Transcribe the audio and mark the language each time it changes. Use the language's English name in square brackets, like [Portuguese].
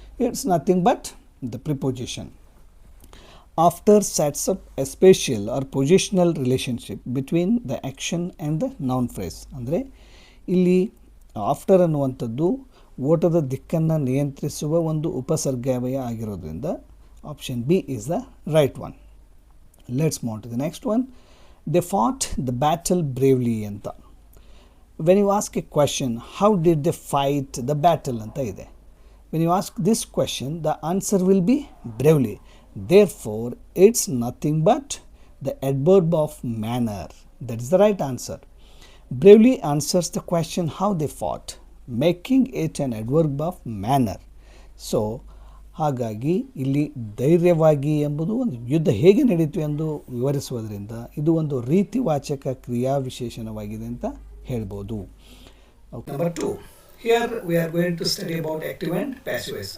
[English] It's nothing but the preposition. After sets up a spatial or positional relationship between the action and the noun phrase. [Kannada] ಅಂದರೆ ಇಲ್ಲಿ after ಅನ್ನುವಂಥದ್ದು ಓಟದ ದಿಕ್ಕನ್ನು ನಿಯಂತ್ರಿಸುವ ಒಂದು ಉಪಸರ್ಗಾವಯ ಆಗಿರೋದ್ರಿಂದ [English] Option B is the right one. Let's move to the next one. They fought the battle bravely [Kannada] ಅಂತ. [English] When you ask a question, how did they fight the battle [Kannada] anta ide. [English] When you ask this question, the answer will be bravely. Therefore, it's nothing but the adverb of manner. That is the right answer. Bravely answers the question how they fought, making it an adverb of manner. [Kannada] So, ಹಾಗಾಗಿ ಇಲ್ಲಿ ಧೈರ್ಯವಾಗಿ ಎಂಬುದು ಒಂದು ಯುದ್ಧ ಹೇಗೆ ನಡೀತು ಎಂದು ವಿವರಿಸುವುದರಿಂದ ಇದು ಒಂದು ರೀತಿವಾಚಕ ಕ್ರಿಯಾ ವಿಶೇಷಣವಾಗಿದೆ ಅಂತ ಹೇಳ್ಬೋದು. [English] Number 2, here we are going to study about active and passive voice.